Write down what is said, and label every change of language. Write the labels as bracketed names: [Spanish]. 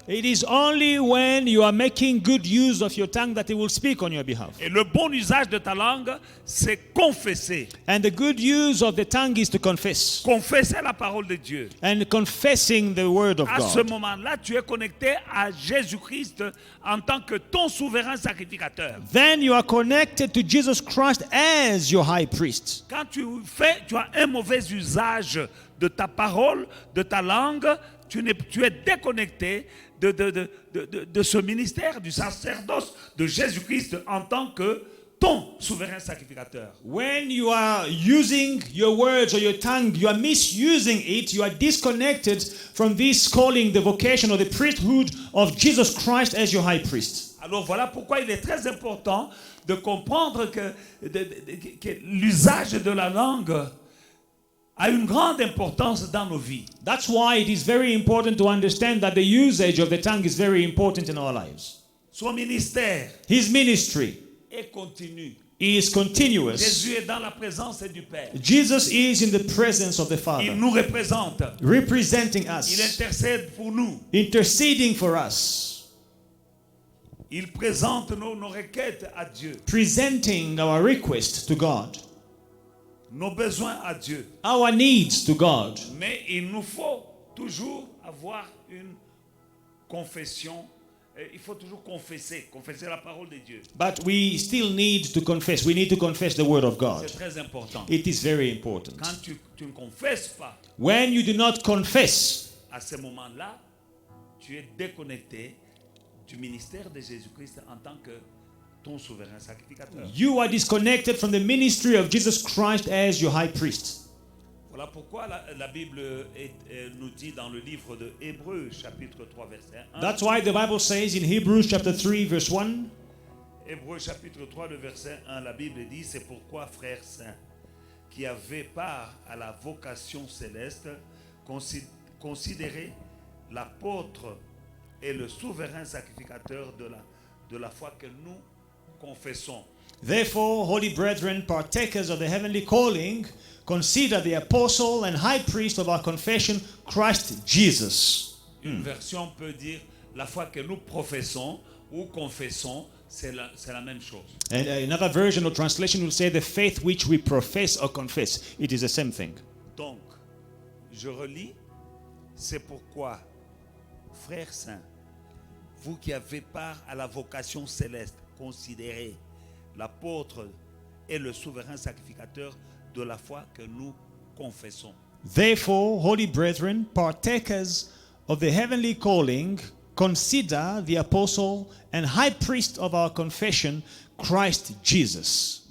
[English] It is only when you are making good use of your tongue that he will speak on your behalf. [French] Et le bon usage de ta langue, c'est confesser. [English] And the good use of the tongue is to confess. [French] Confesser la parole de Dieu. [English] And confessing the word of [French] À ce [English] God. [French] moment-là, tu es connecté à Jésus-Christ en tant que ton souverain sacrificateur. [English] Then you are connected to Jesus Christ as your high priest. [French] Quand tu as un mauvais usage de ta parole, de ta langue, tu es déconnecté de ce ministère, du sacerdoce de Jésus-Christ en tant que ton souverain sacrificateur. [English] When you are using your words or your tongue, you are misusing it, you are disconnected from this calling, the vocation or the priesthood of Jesus Christ as your high priest. [French] Alors voilà pourquoi il est très important de comprendre que l'usage de la langue a une grande importance dans nos vies. [English] That's why it is very important to understand that the usage of the tongue is very important in our lives. [French] Son ministère [English] His ministry [French] est continu. [English] is continuous. [French] Jésus est dans la présence du Père. [English] Jesus is in the presence of the [French] Il [English] Father, [French] nous représente. [English] representing [French] Il [English] us, [French] intercède pour nous. [English] interceding for us, [French] Il présente nos requêtes à Dieu, [English] presenting our request to God, [French] nos besoins à Dieu. [English] our needs to God. [French] Mais il nous faut toujours avoir une confession. Il faut toujours confesser la parole de Dieu. [English] But we still need to confess. We need to confess the word of God. [French] C'est très important. [English] It is very important. [French] Quand tu ne confesses pas, [English] When you do not confess, [French] à ce moment-là, tu es déconnecté du ministère de Jésus-Christ en tant que ton souverain sacrificateur. [English] you are disconnected from the ministry of Jesus Christ as your high priest. [French] Voilà pourquoi la Bible nous dit dans le livre de Hébreux, chapitre 3, verset 1. [English] That's why the Bible says in Hebrews chapter 3 verse 1, [French] Hébreux, chapitre 3, le verset 1, la Bible dit: c'est pourquoi, frères saints, qui avez part à la vocation céleste, considérez l'apôtre et le souverain sacrificateur de la foi que nous confessons. [English] therefore, holy brethren, partakers of the heavenly calling, consider the apostle and high priest of our confession, Christ Jesus. [French] Une version peut dire la foi que nous professons ou confessons, c'est la même chose. [English] And another version or translation will say the faith which we profess or confess. It is the same thing. [French] Donc, je relis: c'est pourquoi, frères saints, vous qui avez part à la vocation céleste, considérez l'apôtre et le souverain sacrificateur de la foi que nous confessons. [English] Therefore, holy brethren, partakers of the heavenly calling, consider the apostle and high priest of our confession, Christ Jesus.